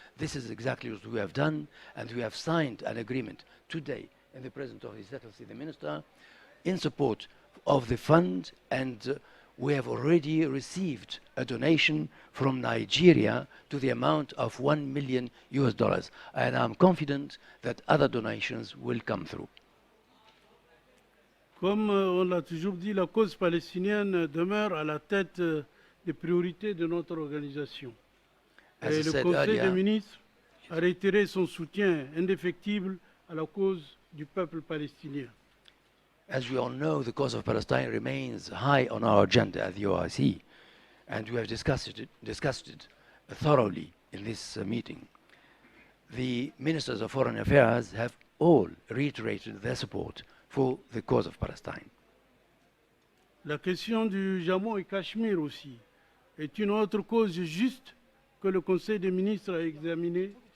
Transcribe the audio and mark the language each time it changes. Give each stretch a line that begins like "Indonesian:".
English: This is exactly what we have done, and we have signed an agreement today in the presence of His Excellency the Minister in support of the fund, and we have already received a donation from Nigeria to the amount of $1 million, and I'm confident that other donations will come through.
French: Comme on l'a toujours dit, la cause palestinienne demeure à la tête des priorités de notre organisation. Et le Conseil des ministres a réitéré son soutien indéfectible à la cause du peuple palestinien.
English: As we all know, the cause of Palestine remains high on our agenda at the OIC, and we have discussed it thoroughly in this meeting. The ministers of foreign affairs have all reiterated their support for the cause of Palestine.
French: La question du Jammu et Cachemire aussi est une autre cause juste que le Conseil des ministres a examinée.